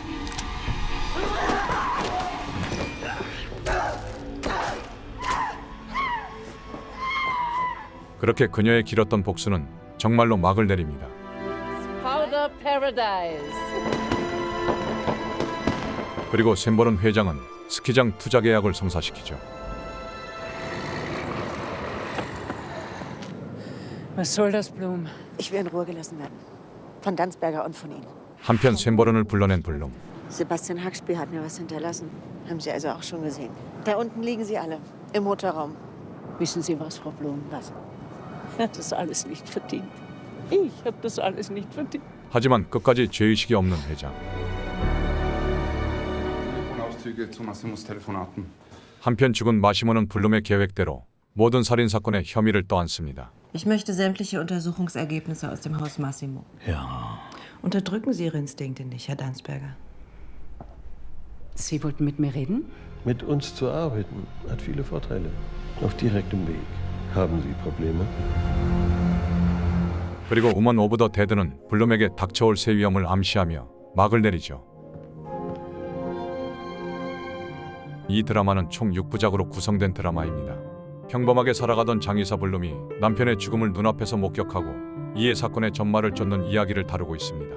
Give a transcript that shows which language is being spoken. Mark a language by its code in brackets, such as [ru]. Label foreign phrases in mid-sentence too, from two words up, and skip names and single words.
[ko] 그렇게 그녀의 길었던 복수는 정말로 막을 내립니다. Powder Paradise. 그리고 샘버른 회장은 스키장 투자 계약을 성사시키죠. [de] Was soll das, Blum? Ich will in Ruhe gelassen werden. Von Dansberger und von Ihnen. [ko] 한편 샘버른을 불러낸 블룸. [de] Sebastian Hackspiel hat mir was hinterlassen. Haben Sie also auch schon gesehen. Da unten liegen sie alle. Im Motorraum. Wissen Sie was, Frau Blum? Was? Ich habe das alles nicht verdient. Ich habe das alles nicht verdient. [ko] 하지만 끝까지 죄의식이 없는 회장. [de] Telefonauszüge zu Massimos Telefonaten. [ko] 한편 죽은 마시모는 블룸의 계획대로 모든 살인사건의 혐의를 떠안습니다. [de] Ich möchte sämtliche Untersuchungsergebnisse aus dem Haus Massimo. Ja. Unterdrücken Sie Ihre Instinkte nicht, Herr Dansberger. Sie wollten mit mir reden? Mit uns zu arbeiten hat viele Vorteile. Auf direktem Weg. Haben Sie Probleme? [ko] 그리고 우먼 오브 더 데드는 블룸에게 닥쳐올 새 위험을 암시하며 막을 내리죠. 이 드라마는 총 6부작으로 구성된 드라마입니다. 평범하게 살아가던 장의사 블룸이 남편의 죽음을 눈앞에서 목격하고 이에 사건의 전말을 쫓는 이야기를 다루고 있습니다.